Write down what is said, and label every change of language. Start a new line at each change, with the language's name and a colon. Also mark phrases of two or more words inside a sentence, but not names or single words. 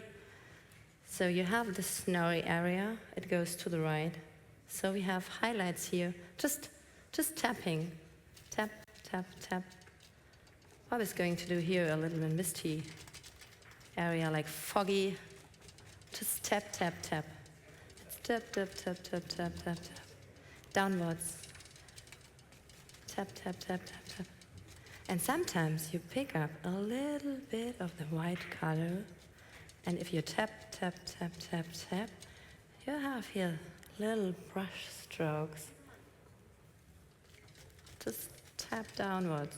English: So you have the snowy area, it goes to the right. So we have highlights here, just tapping. Tap, tap, tap. I was going to do here a little bit misty area, like foggy. Just tap, tap, tap. Tap, tap, tap, tap, tap, tap, tap. Downwards. Tap, tap, tap, tap, tap. And sometimes you pick up a little bit of the white color, and if you tap, tap, tap, tap, tap, you have here little brush strokes. Just tap downwards.